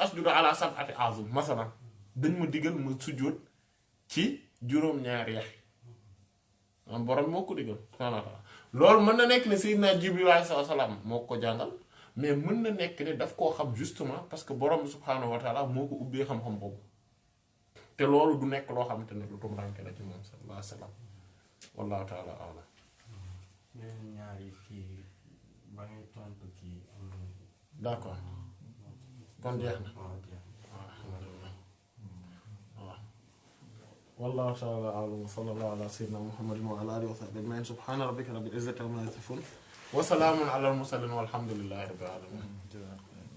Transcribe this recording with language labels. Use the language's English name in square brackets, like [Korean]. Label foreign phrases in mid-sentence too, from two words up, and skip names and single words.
[Arabic] أسجد على سبعة أعظم [Wolof] masalan dañ ma digal ma sujjóot ci juróom-ñaari yax am borom moo ko digal [Arabic] سبحانه وتعالى [Wolof] loolu mën na nekk ne Seydina Jibril [Arabic] عليه السلام [Wolof] moo ko jàngal mais mën na nekk ne daf koo xam [French] justement parce que [Wolof] borom bi [Arabic] سبحانه وتعالى [Wolof] moo ko ubbee xam-xam boobu te loolu du nekk loo xamante ne lu tumuraanke la ci moom [Arabic] صلى الله عليه وسلم والله تعالى أعلم. [Wolof] yeneen ñaari kii ba ngay tontu kii. [Arabic] d'accord [Wolof] kon jeex na [Arabic] والله تعالى أعلم وصلى الله على سيدنا محمد وعلى آله وصحبه أجمعين سبحان ربك رب العزة عما يصفون وسلام على المرسلين والحمد لله رب العالمين.